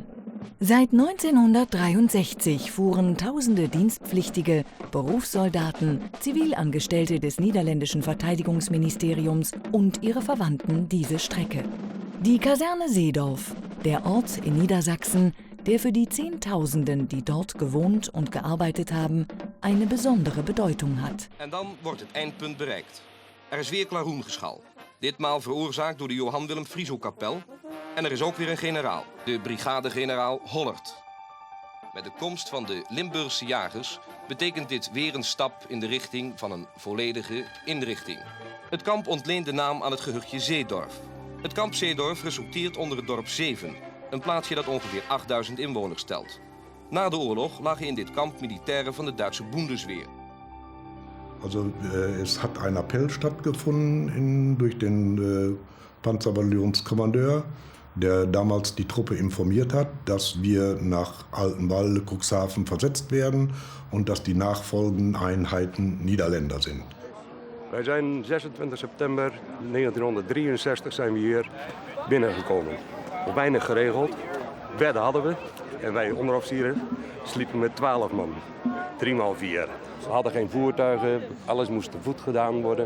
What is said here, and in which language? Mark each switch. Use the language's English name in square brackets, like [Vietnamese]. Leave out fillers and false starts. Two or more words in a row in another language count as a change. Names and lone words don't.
[German] Seit 1963 fuhren tausende Dienstpflichtige, Berufssoldaten, Zivilangestellte des niederländischen Verteidigungsministeriums und ihre Verwandten diese Strecke. Die Kaserne Seedorf, der Ort in Niedersachsen, der für die Zehntausenden, die dort gewohnt und gearbeitet haben, eine besondere Bedeutung hat. [Dutch] En dan wordt het eindpunt bereikt. Er is weer klaroengeschal. Ditmaal veroorzaakt door de Johan Willem Frieso-kapel. En er is ook weer een generaal, de brigadegeneraal Hollert. Met de komst van de Limburgse jagers betekent dit weer een stap in de richting van een volledige inrichting. Het kamp ontleent de naam aan het gehuchtje Zeedorf. Het kamp Zeedorf resulteert onder het dorp Zeven, een plaatsje dat ongeveer 8000 inwoners telt. Na de oorlog lagen in dit kamp militairen van de Duitse Bundeswehr. [German] Also es hat ein Appell stattgefunden durch den Panzerbataillonskommandeur, der damals die Truppe informiert hat, dass wir nach Altenwalde, Cuxhaven versetzt werden und dass die nachfolgenden Einheiten Niederländer sind. [Dutch] Wij zijn 26 september 1963 zijn we hier binnengekomen. Weinig geregeld, bedden hadden we en wij onderofficieren sliepen met 12 man, 3x4. We hadden geen voertuigen, alles moest te voet gedaan worden.